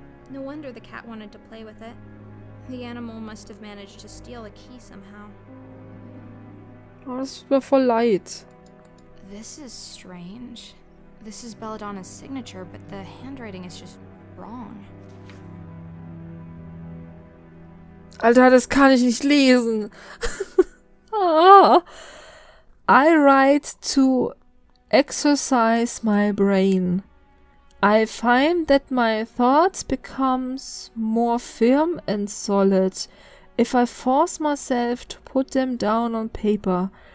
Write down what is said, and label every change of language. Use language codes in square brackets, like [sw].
[en] No wonder the cat wanted to play with it. The animal must have managed to steal the key somehow. [de] Oh, das tut mir voll leid. [en] This is strange. This is Belladonna's signature, but the handwriting is just wrong. [de] Alter, das kann ich nicht lesen. Ah. [en] I write to exercise my brain. I find that my thoughts becomes more firm and solid if I force myself to put them down on paper.